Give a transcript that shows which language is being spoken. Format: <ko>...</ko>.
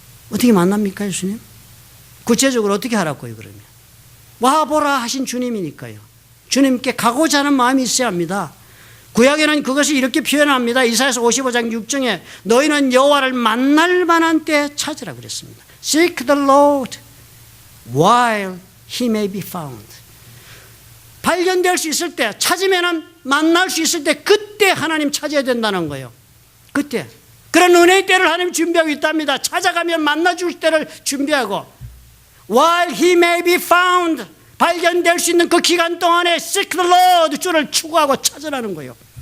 <ko>어떻게 만납니까, 예수님? 구체적으로 어떻게 하라고요, 그러면? 와보라 하신 주님이니까요. 주님께 가고자 하는 마음이 있어야 합니다. 구약에는 그것을 이렇게 표현합니다. 이사야서 55장 6절에 너희는 여호와를 만날 만한 때 찾으라 그랬습니다.</ko> <en>Seek the Lord while he may be found.</en> <ko>발견될 수 있을 때, 찾으면 만날 수 있을 때 그때 하나님 찾아야 된다는 거예요. 그때. 그런 은혜의 때를 하나님 준비하고 있답니다. 찾아가면 만나줄 때를 준비하고</ko> <en>While he may be found,</en> <ko>발견될 수 있는 그 기간 동안에</ko> <en>seek the Lord,</en> <ko>주를 추구하고 찾으라는 거예요.</ko>